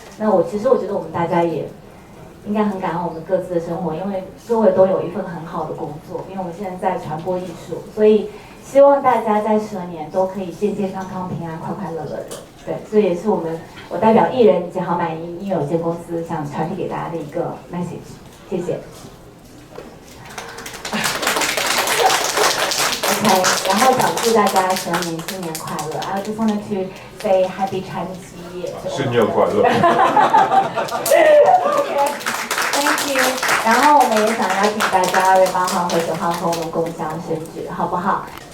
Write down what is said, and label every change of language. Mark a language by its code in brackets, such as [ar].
[zh] 那其实我觉得我们大家也应该很感恩我们各自的生活，因为周围都有一份很好的工作，因为我们现在在传播艺术，所以希望大家在12年都可以健健康康、平安、快快乐乐的。对，所以也是我代表艺人以及好满音乐有限公司想传递给大家的一个 message。谢谢。 OK， 然后想祝大家12年新年快乐。 [en] I just wanted to say Happy Chinese New Year。 [zh] 新年快乐。 [en] Thank you。 [zh] 然后我们也想邀请大家2月8号和9号和我们共襄盛举，好不好？